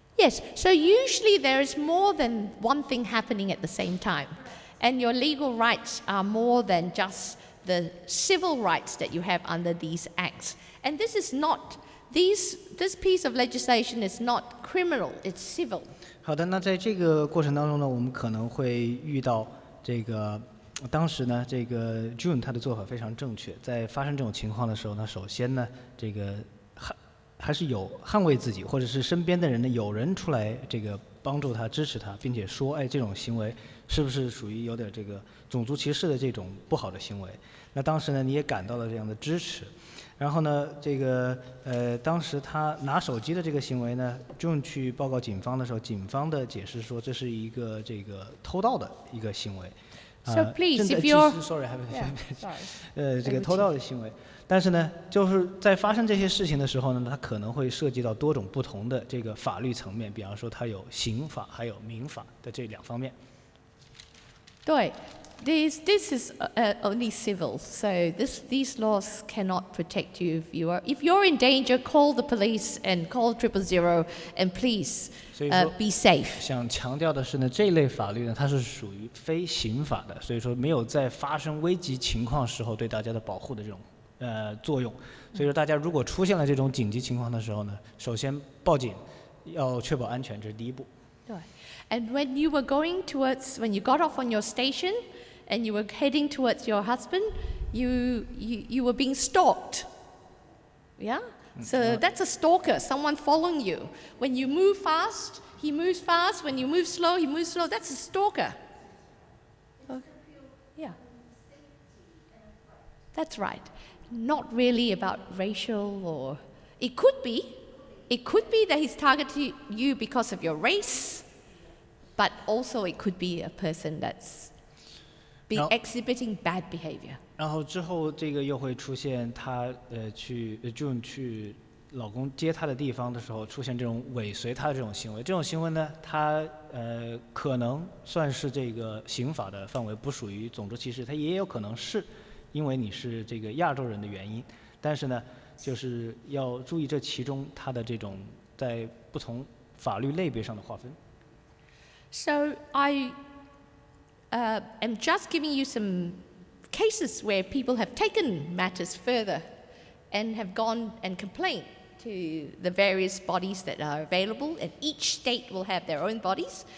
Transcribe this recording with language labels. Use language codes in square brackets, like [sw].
[en] Yes, so usually there is more than one thing happening at the same time. And your legal rights are more than just the civil rights that you have under these acts. And this is not, this piece of legislation is not criminal, it's civil. [zh] 好的，那在这个过程当中呢，我们可能会遇到这个，当时呢，这个 June 他的做法非常正确，在发生这种情况的时候呢，首先呢，这个还是有捍卫自己，或者是身边的人呢，有人出来这个帮助他、支持他，并且说，这种行为是不是属于有点这个种族歧视的这种不好的行为？那当时呢，你也感到了这样的支持。然后呢，这个当时他拿手机的这个行为呢，June去报告警方的时候，警方的解释说这是一个这个偷盗的一个行为。 [en] So please, if you're you're sorry, sorry. [zh] 这个偷盗的行为。但是呢，就是在发生这些事情的时候呢，它可能会涉及到多种不同的这个法律层面，比方说它有刑法还有民法的这两方面。对。 [en] This is only civil, so these laws cannot protect you. If you're in danger, call the police and call 000 and please be safe. [zh] 想强调的是呢，这类法律呢，它是属于非刑法的，所以说没有在发生危急情况时候对大家的保护的这种作用。所以说大家如果出现了这种紧急情况的时候呢，首先报警，要确保安全，这是第一步。对。 [en] And when you got off on your station, and you were heading towards your husband, you were being stalked. Yeah? So that's a stalker, someone following you. When you move fast, he moves fast. When you move slow, he moves slow. That's a stalker. Yeah. That's right. Not really about racial or... It could be that he's targeting you because of your race, but also it could be a person that's exhibiting bad behavior. [zh] 然后之后这个又会出现他June 去老公接她的地方的时候，出现这种尾随她的这种行为。这种行为呢，它可能算是这个刑法的范围，不属于种族歧视，它也有可能是因为你是这个亚洲人的原因。但是呢，就是要注意这其中它的这种在不同法律类别上的划分。 [en] So I am just giving you some cases where people have taken matters further and have gone and complained to the various bodies that are available, and each state will have their own bodies.